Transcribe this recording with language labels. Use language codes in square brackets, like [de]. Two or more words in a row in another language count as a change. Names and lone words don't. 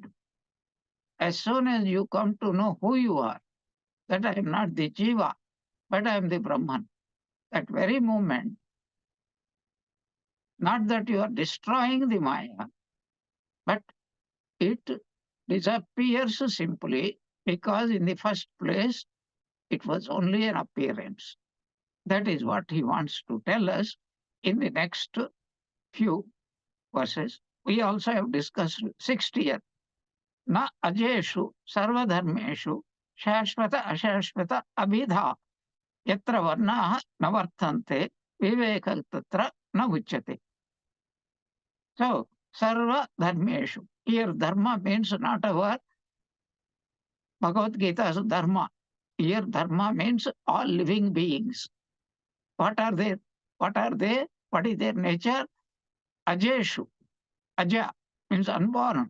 [en] As soon as you come to know who you are, that I am not the Jiva, but I am the Brahman, that very moment, not that you are destroying the Maya, but it disappears simply because in the first place it was only an appearance. That is what he wants to tell us in the next few verses. We also have discussed 60th. [sa] न अजेषु सर्वधर्मेषु शाश्वत अशाश्वत अभिधा यत्र वर्णाः नावर्तन्ते विवेक तत्र न उच्यते. [en] So, [sa] सर्व धर्मेषु. [en] Here, dharma means not our Bhagavad Gita's dharma. Here, dharma means all living beings. What are they? What are they? What is their nature? Ajeshu. Aja means unborn.